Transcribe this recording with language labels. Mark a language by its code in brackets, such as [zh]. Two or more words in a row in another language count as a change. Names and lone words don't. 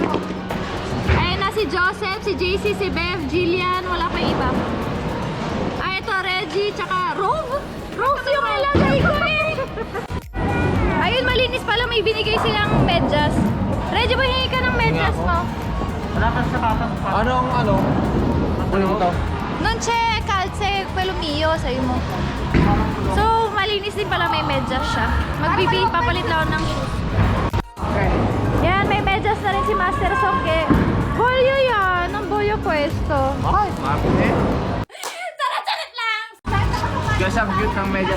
[tl] Ayan na si Joseph, si JC, si Bev, Jillian, wala pa iba. Ay, ito, Reggie, tsaka Rove. Rose yung alagay ko eh. Ayun, malinis pala, may binigay silang medyas. Reggie, hingi ka ng medyas mo. Anong ano? Ano ito? [it] Non c'è calze, quello mio, [tl] sa'yo mo. So, malinis din pala, may medyas siya. Papalit lang ako ng shoes. Yan, may medyas na rin si Master Songke. Bolyo yan, ang bolyo pwesto. Ay, marami. Tarat lang! Guys, ang cute ng medyas.